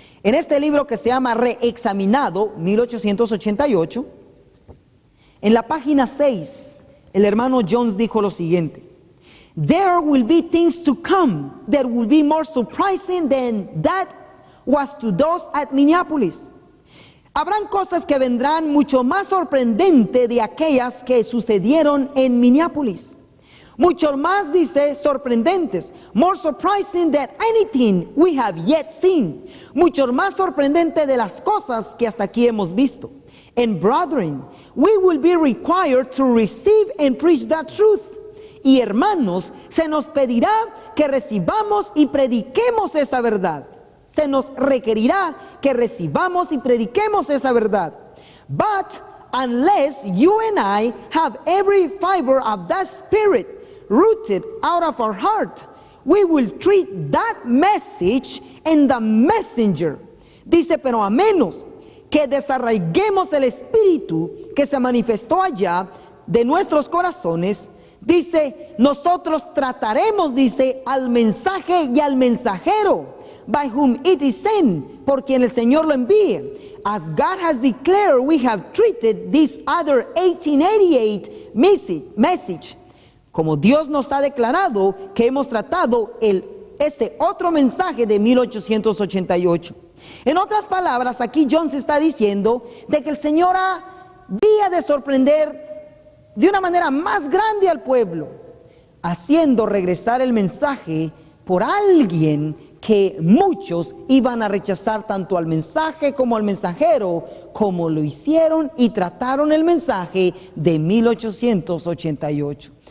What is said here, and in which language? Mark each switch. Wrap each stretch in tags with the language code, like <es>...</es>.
<es>En este libro que se llama Reexaminado, 1888, en la página 6, el hermano Jones dijo lo siguiente:</es> <en>There will be things to come that will be more surprising than that was to those at Minneapolis.</en> <es>Habrán cosas que vendrán mucho más sorprendentes de aquellas que sucedieron en Minneapolis. Mucho más, dice, sorprendentes.</es> <en>More surprising than anything we have yet seen.</en> <es>Mucho más sorprendente de las cosas que hasta aquí hemos visto.</es> <en>And brethren, we will be required to receive and preach that truth.</en> <es>Y hermanos, se nos pedirá que recibamos y prediquemos esa verdad. Se nos requerirá que recibamos y prediquemos esa verdad.</es> <en>But unless you and I have every fiber of that spirit rooted out of our heart, we will treat that message and the messenger.</en> <es>Dice, pero a menos que desarraiguemos el espíritu que se manifestó allá de nuestros corazones, dice, nosotros trataremos, dice, al mensaje y al mensajero,</es> <en>by whom it is sent,</en> <es>por quien el Señor lo envíe.</es> <en>As God has declared, we have treated this other 1888 message.</en> <es>Como Dios nos ha declarado que hemos tratado ese otro mensaje de 1888. En otras palabras, aquí John se está diciendo de que el Señor había de sorprender de una manera más grande al pueblo, haciendo regresar el mensaje por alguien que muchos iban a rechazar tanto al mensaje como al mensajero, como lo hicieron y trataron el mensaje de 1888.</es>